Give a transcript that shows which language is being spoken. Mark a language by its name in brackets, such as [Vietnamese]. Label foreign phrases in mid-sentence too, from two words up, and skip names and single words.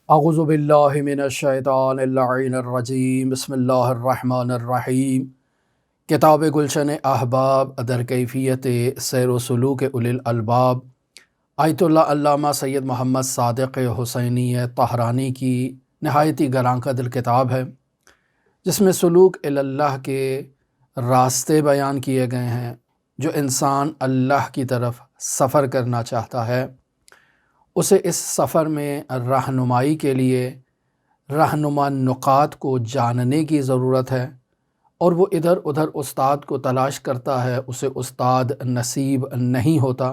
[Arabic] اعوذ باللہ من الشیطان اللعین الرجیم بسم اللہ الرحمن الرحیم۔ [Urdu] کتاب گلشن احباب در کیفیت سیر و سلوک اولی الالباب، آیت اللہ علامہ سید محمد صادق حسینی طہرانی کی نہایت ہی گراں قدر کتاب ہے، جس میں سلوک اللہ کے راستے بیان کیے گئے ہیں۔ جو انسان اللہ کی طرف سفر کرنا چاہتا ہے، اسے اس سفر میں رہنمائی کے لیے رہنما نقاط کو جاننے کی ضرورت ہے، اور وہ ادھر ادھر استاد کو تلاش کرتا ہے، اسے استاد نصیب نہیں ہوتا۔